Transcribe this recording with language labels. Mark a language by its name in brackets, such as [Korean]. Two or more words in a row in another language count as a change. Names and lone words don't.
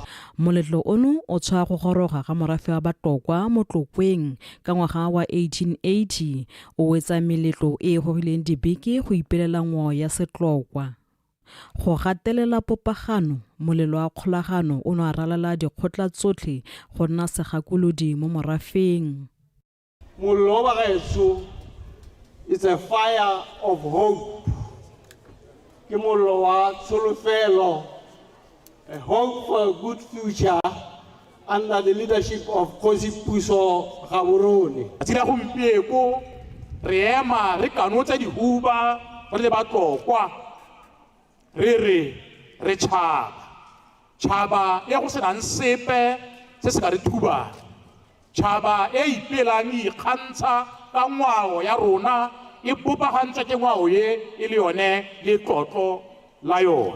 [Tswana] Moletlo ono o tshwa go goroga ga morafe wa Batlokwa mo Tlokweng ka ngwaga wa 1880 o wetsa meletlo e gogileng dibeke go ipelela ngwao ya setlokwa. Go gatelela popagano molelo wa kgolagano o no a ralala dikgotla tsotlhe go nna segakolodi mo morafeng. Mollo wa gaetsho [English] is a fire of hope. [Tswana] Ke mollo wa tsholofelo, [English] a hope for a good future under the leadership of Kgosi Puso Gaborone. [Tswana] Tira gompieko re ema re kanotsa dihuba re le Batlokwa re tšhaba e go senang sepe se se ka re thuba, tšhaba e ipelang ikgantsha ka ngwao ya rona e bopagantswa ke ngwao ye e le yone le tlotlo la yone.